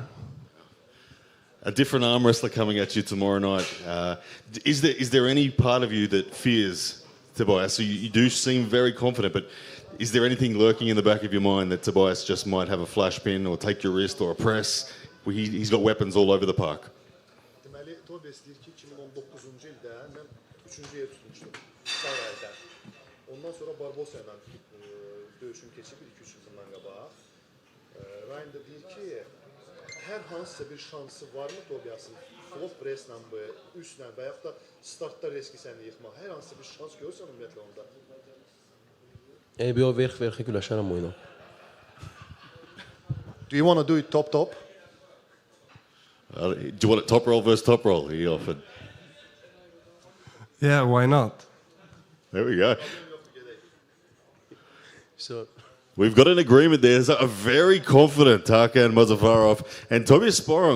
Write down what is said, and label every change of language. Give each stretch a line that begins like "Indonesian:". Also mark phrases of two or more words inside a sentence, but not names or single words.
English: A different arm wrestler coming at you tomorrow night. Is there any part of you that fears Tobias? So you do seem very confident, but is there anything lurking in the back of your mind that Tobias just might have a flash pin or take your wrist or a press? He's got weapons all over the park.
Turkish: Üçüncüye tutmuştum. Sağ elden.
Azerbaijani: Ondan sonra Barbosa'yla dövüşüm keçib 2-3 yılından qabağa. Ryan da deyir ki, hər hansısa bir şansı varmı Tobias'ın? Flop press'lə mi, üstlə və yaxud da startda riski səni yıxmaq. Hər hansısa bir şans görürsən ümumiyyətlə onda? Bir o verxi güləşərəm oyuna.
English: Do you want to do it top? Do you want it top roll versus top roll? He offered. Yeah, why not? There we go. So we've got an agreement there. So a very confident Tarhan Muzaffarov and Tobias Sparong.